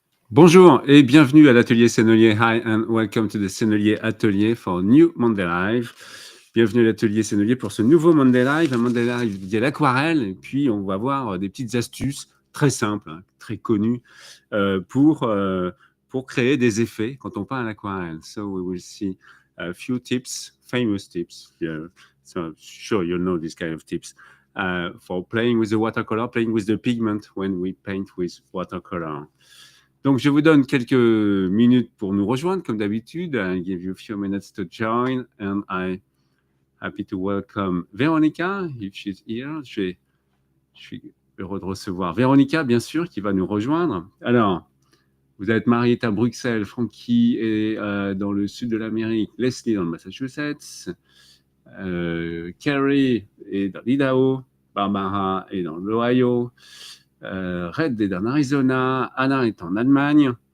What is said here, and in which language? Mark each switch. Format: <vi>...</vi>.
<fr>Bonjour et bienvenue à l'atelier Sennelier.</fr> <en>Hi and welcome to the Sennelier Atelier for New Monday Live.</en> <fr>Bienvenue à l'atelier Sennelier pour ce nouveau Monday Live, un Monday Live dédié à l'aquarelle. Et puis, on va voir des petites astuces très simples, hein, très connues pour créer des effets quand on peint à l'aquarelle.</fr> <en>So, we will see a few tips, famous tips. Yeah. So, sure, you know this kind of tips. For playing with the watercolor, playing with the pigment when we paint with watercolor.</en> <fr>Donc, je vous donne quelques minutes pour nous rejoindre, comme d'habitude.</fr> <en>I give you a few minutes to join, and I'm happy to welcome Veronica, if she's here.</en> <fr>Je suis heureux de recevoir Veronica, bien sûr, qui va nous rejoindre. Alors, vous êtes marié à Bruxelles, Frankie est dans le sud de l'Amérique, Leslie dans le Massachusetts, Carrie est dans l'Idaho, Barbara est dans l'Ohio, Red est en Arizona, Anna est en Allemagne.</fr>